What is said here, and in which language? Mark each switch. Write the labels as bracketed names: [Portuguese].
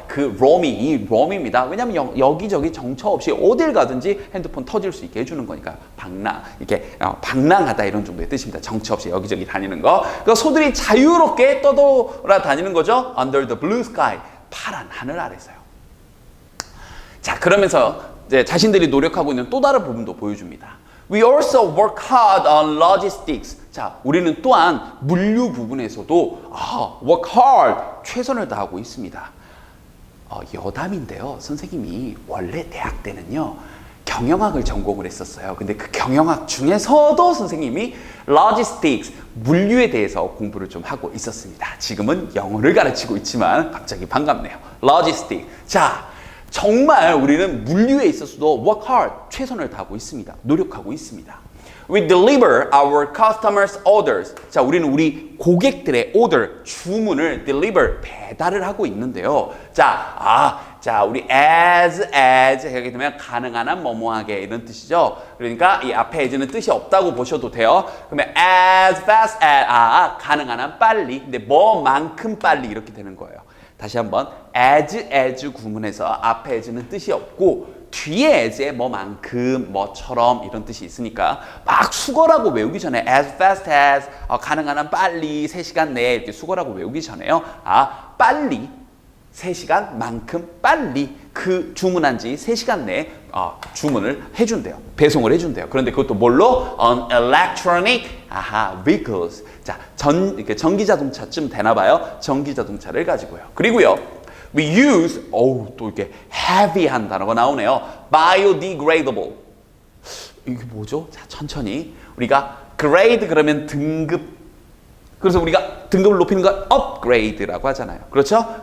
[Korean] 그 roam이 roam입니다. 왜냐하면 여기저기 정처 없이 어딜 가든지 핸드폰 터질 수 있게 해주는 거니까 방랑하다 이런 정도의 뜻입니다. 정처 없이 여기저기 다니는 거. 그러니까 소들이 자유롭게 떠돌아다니는 거죠. [English] Under the blue sky. [Korean] 파란 하늘 아래서요. 자, 그러면서 이제 자신들이 노력하고 있는 또 다른 부분도 보여줍니다. [English] We also work hard on logistics. [Korean] 자, 우리는 또한 물류 부분에서도 [English] work hard, [Korean] 최선을 다하고 있습니다. 여담인데요. 선생님이 원래 대학 때는요. 경영학을 전공을 했었어요. 근데 그 경영학 중에서도 선생님이 logistics, 물류에 대해서 공부를 좀 하고 있었습니다. 지금은 영어를 가르치고 있지만 갑자기 반갑네요. [English] logistics. [Korean] 자, 정말 우리는 물류에 있어서도 [English] work hard, [Korean] 최선을 다하고 있습니다. 노력하고 있습니다. [English] We deliver our customers' orders. [Korean] 자, 우리는 우리 고객들의 order, 주문을 deliver, 배달을 하고 있는데요. 자, 우리 as 하게 되면 가능한 한 뭐뭐하게 이런 뜻이죠. 그러니까 이 앞에 as는 뜻이 없다고 보셔도 돼요. 그러면 [English] as fast as, [Korean] 가능한 한 빨리. 근데 뭐만큼 빨리 이렇게 되는 거예요. 다시 한번 as 구문에서 앞에 as는 뜻이 없고 뒤에 as에 뭐만큼, 뭐처럼 이런 뜻이 있으니까 막 수거라고 외우기 전에 [English] as fast as, [Korean] 가능한 한 빨리 3시간 내에 이렇게 수거라고 외우기 전에요. 빨리 3시간 만큼 빨리 그 주문한 지 3시간 내에 주문을 해준대요. 배송을 해준대요. 그런데 그것도 뭘로? [English] On electronic vehicles. [Korean] 자, 전기자동차쯤 되나 봐요. 전기자동차를 가지고요. 그리고요. [English] We use, [Korean] 또 이렇게 heavy한 단어가 나오네요. biodegradable. 이게 뭐죠? 자, 천천히. 우리가 grade 그러면 등급. 그래서 우리가 등급을 높이는 건 upgrade라고 하잖아요. 그렇죠?